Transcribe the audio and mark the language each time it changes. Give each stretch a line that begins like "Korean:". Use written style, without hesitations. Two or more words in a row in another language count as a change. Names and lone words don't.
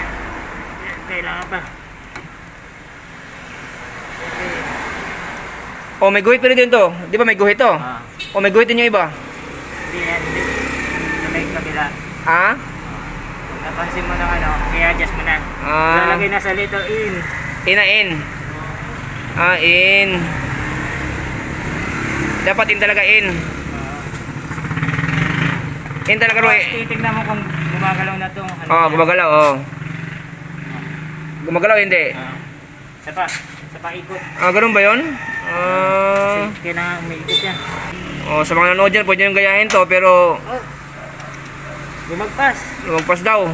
Filipino: Kailangan pa. May guhit pa rin din to. Di ba may guhit to? May guhit din yung iba. Hindi. Sa may kabila. pansin mo ng ano, i-adjust mo na. Lalagay na sa letter in. In na in. In. Dapat in talaga in. In talaga Roy. Titignan mo kung gumagalaw na itong ano. Gumagalaw, Gumagalaw hindi. Sa paikot. Ganun ba 'yon? Kasi kailangan umiikot yan. Sa mga nanonood dyan, pwede nyo gayahin to, pero lumagpas daw.